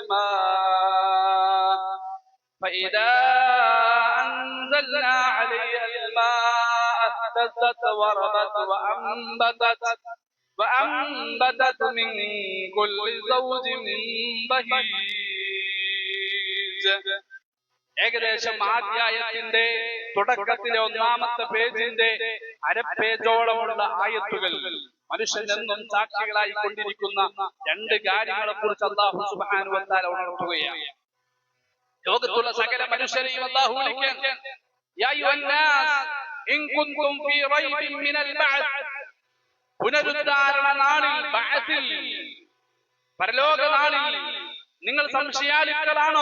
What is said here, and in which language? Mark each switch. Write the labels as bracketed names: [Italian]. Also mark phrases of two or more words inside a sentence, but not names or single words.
[Arabic] الماء اهتزت وربت وأنبتت من كل زوج بهيج. [Malayalam] ഏകദേശം ആദ്യായത്തിന്റെ തുടക്കത്തിലെ ഒന്നാമത്തെ പേജിന്റെ അരപ്പേജോളമുള്ള ആയത്തുകൾ മനുഷ്യനെന്നും സാക്ഷികളായി കൊണ്ടിരിക്കുന്ന രണ്ട് കാര്യങ്ങളെ കുറിച്ച് [Arabic] الله سبحانه وتعالى [Malayalam] ഉണർത്തുകയാണ്. ലോകത്തുള്ള സകല മനുഷ്യരെയും അല്ലാഹു വിളിക്കാൻ, [Arabic] يا أيها الناس إن كنتم في ريب من البعث, [Malayalam] പുനരുദ്ധാരണ നാളിൽ, ബഅത്തിൽ, പരലോക നാളിൽ നിങ്ങൾ സംശയാലുക്കളാണോ?